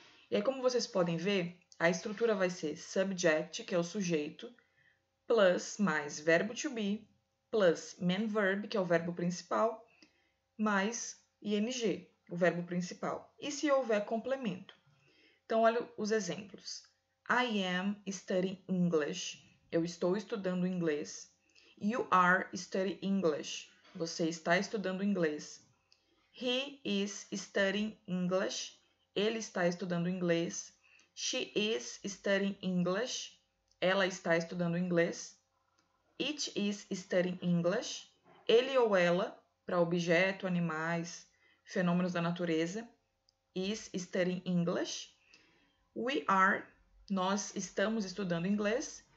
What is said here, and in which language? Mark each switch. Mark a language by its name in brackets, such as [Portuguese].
[Portuguese] E aí, como vocês podem ver, a estrutura vai ser subject, que é o sujeito, plus mais verbo to be, [English] plus main verb, [Portuguese] que é o verbo principal, mais ing, o verbo principal. E se houver complemento? Então, olha os exemplos. [English] I am studying English. [Portuguese] Eu estou estudando inglês. [English] You are studying English. [Portuguese] Você está estudando inglês. [English] He is studying English. [Portuguese] Ele está estudando inglês. [English] She is studying English. [Portuguese] Ela está estudando inglês. [English] It is studying English. [Portuguese] Ele ou ela, para objeto, animais, fenômenos da natureza. [English] Is studying English. We are, [Portuguese] nós estamos estudando inglês.